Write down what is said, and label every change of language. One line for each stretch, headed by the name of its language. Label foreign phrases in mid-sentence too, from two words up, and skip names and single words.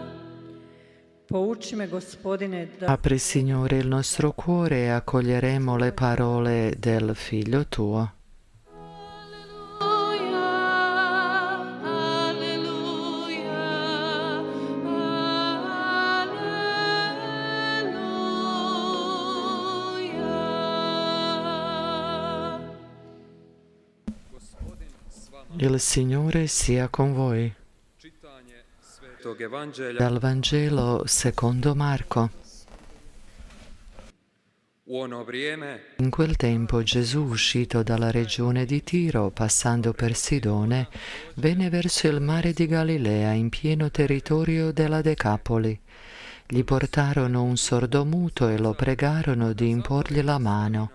Croatian: Pouči me, Gospodine, da
Italian: Apri, Signore, il nostro cuore e accoglieremo le parole del Figlio tuo. Alleluia, alleluia, alleluia. Il Signore sia con voi.
Croatian: Čitanje Svetog Evanđelja
Italian: Dal Vangelo secondo Marco.
Croatian: u ono vrijeme
Italian: In quel tempo Gesù, uscito dalla regione di Tiro, passando per Sidone, venne verso il mare di Galilea in pieno territorio della Decapoli. Gli portarono un sordomuto e lo pregarono di imporgli la mano.